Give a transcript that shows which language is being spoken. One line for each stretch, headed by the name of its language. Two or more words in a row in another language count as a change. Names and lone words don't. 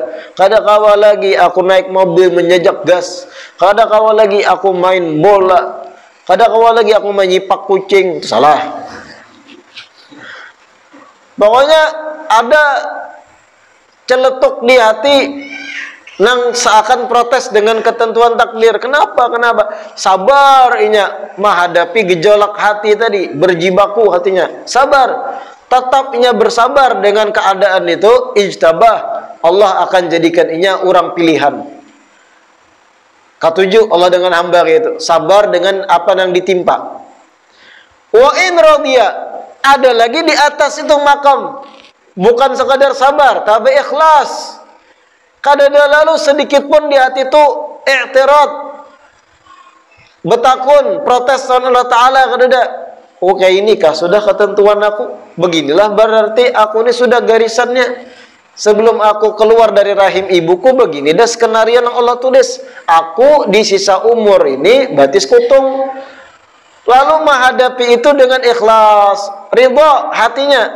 Banjar: Kada kawa lagi aku naik mobil menjejak gas. Kada kawa lagi aku main bola. Kada kawa lagi aku menyipak kucing. Itu salah. Pokoknya ada celetuk di hati nang seakan protes dengan ketentuan takdir. Kenapa? Sabar inya menghadapi gejolak hati tadi, berjibaku hatinya. Sabar. Tetap inya bersabar dengan keadaan itu, ijtabah, Allah akan jadikan inya orang pilihan.
Indonesian: Ketujuh, Allah dengan hamba itu sabar dengan apa yang ditimpa.
Arabic: Wa in radiya,
Indonesian: ada lagi di atas itu makam, bukan sekadar sabar tapi ikhlas.
Banjar: Kada ada lalu sedikit pun di hati itu i'tirad, betakun, protes sama Allah Ta'ala. Kada ada.
Indonesian: Oke, ini kah sudah ketentuan aku? Beginilah berarti aku ini sudah garisannya.
Banjar: Sebelum aku keluar dari rahim ibuku, begini dah skenario yang Allah tulis. Aku di sisa umur ini batis kutung.
Indonesian: Lalu menghadapi itu dengan ikhlas, ridha hatinya.